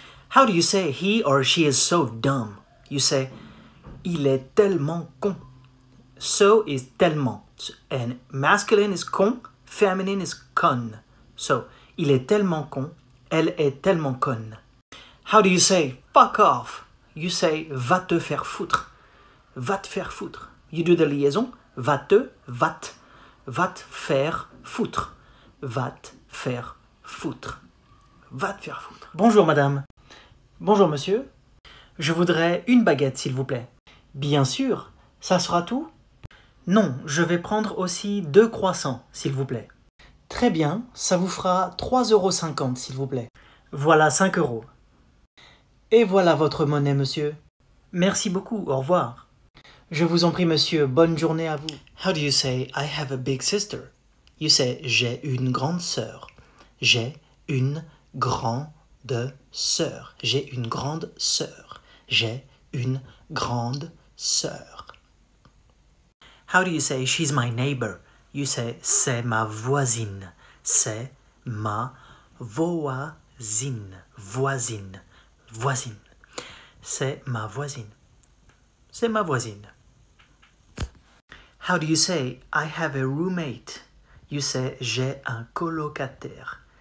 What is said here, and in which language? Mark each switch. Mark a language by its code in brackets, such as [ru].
[en] How do you say he or she is so dumb? You say [fr] il est tellement con. [en] So is tellement. And masculine is con, feminine is con. [fr] So, il est tellement con, elle est tellement conne. [en] How do you say fuck off? You say [fr] va te faire foutre. [en] Va te faire foutre. You do the liaison. [fr] Va te faire foutre. Va te faire foutre. Va te faire foutre. Bonjour madame. Bonjour monsieur. Je voudrais une baguette s'il vous plaît. Bien sûr. Ça sera tout? Non, je vais prendre aussi 2 croissants s'il vous plaît. Très bien, ça vous fera 3,50 € s'il vous plaît. Voilà 5 €. Et voilà votre monnaie, monsieur. Merci beaucoup, au revoir. Je vous en prie, monsieur, bonne journée à vous. [en] How do you say I have a big sister? You say [fr] j'ai une grande sœur. J'ai une grande sœur. J'ai une grande sœur. J'ai une grande sœur. [en] How do you say she's my neighbor? You say [fr] c'est ma voisine. C'est ma voisine. Voisine. Voisine. C'est ma voisine. C'est ma voisine. [en] How do you say I have a roommate? You say [fr] j'ai un colocataire.